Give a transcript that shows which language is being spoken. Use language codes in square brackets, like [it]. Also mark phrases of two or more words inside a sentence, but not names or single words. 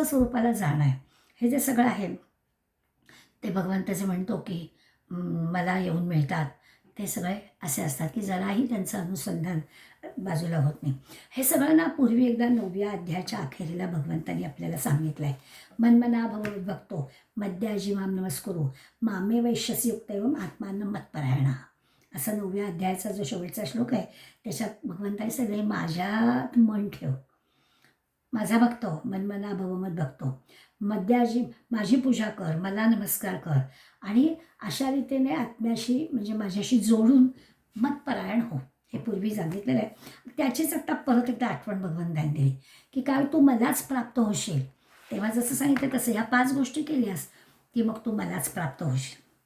[mr] हे स्वस्वरूपाला जाणं आहे, हे जे सगळं आहे ते भगवंत जे म्हणतो की मला येऊन मिळतात, ते सगळे असे असतात की जराही त्यांचं अनुसंधान बाजूला होत नाही. हे सगळं ना पूर्वी एकदा 9व्या अध्यायाच्या अखेरीला भगवंतांनी आपल्याला सांगितलं आहे. [sa] मन्मना भवद्भक्तो मद्याजी माम नमस्कुरु मामे वैश्यसी युक्त एवं आत्मानं मत्परायणा, [mr] असा 9व्या अध्यायाचा जो शेवटचा श्लोक आहे त्याच्यात भगवंतांनी सगळे माझ्यात मन ठेव, माझा भक्त हो, [sa] मनमना भवमत भक्तो, [mr] मद्याजी माझी पूजा कर, मला नमस्कार कर आणि अशा रीतीने आत्म्याशी म्हणजे माझ्याशी जोडून मतपरायण हो. हे पूर्वी सांगितलेलं आहे. त्याचीच आत्ता परत एकदा आठवण भगवंतांनी दिली की काय तू मलाच प्राप्त होशील. तेव्हा जसं सांगितलं तसं ह्या 5 गोष्टी केल्यास की मग तू मलाच प्राप्त होशील.